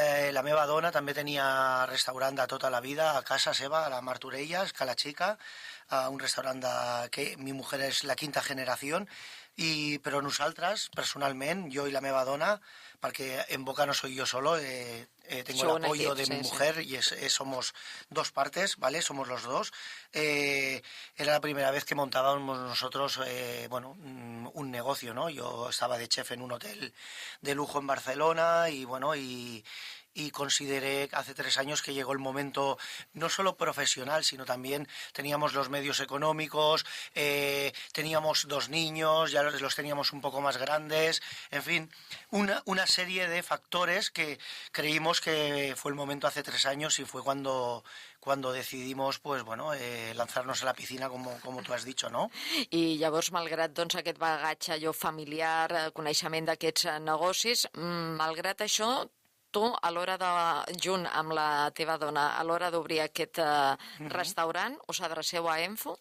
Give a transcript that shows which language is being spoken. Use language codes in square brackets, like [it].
[ca] La meva dona també tenia restaurant de tota la vida a casa seva, a la Martorelles, Cala Chica, un restaurant que [es] mi mujer [ca] és la 5ª generació, però nosaltres, personalment, jo i la meva dona, perquè En Boca [es] no soy yo solo, tengo el apoyo de mi mujer y somos 2 partes, ¿vale? Somos los 2. Era la primera vez que montábamos nosotros un negocio, ¿no? Yo estaba de chef en un hotel de lujo en Barcelona y consideré hace 3 años que llegó el momento no solo profesional, sino también teníamos los medios económicos, teníamos 2 niños, ya los teníamos un poco más grandes, en fin, una serie de factores que creímos que fue el momento hace 3 años y fue cuando decidimos lanzarnos a la piscina, como tu has dicho, no? [ca] I llavors, malgrat aquest bagatge familiar, coneixement d'aquests negocis, malgrat això, tu, a l'hora junt amb la teva dona, a l'hora d'obrir aquest restaurant, us adreceu a Enfo?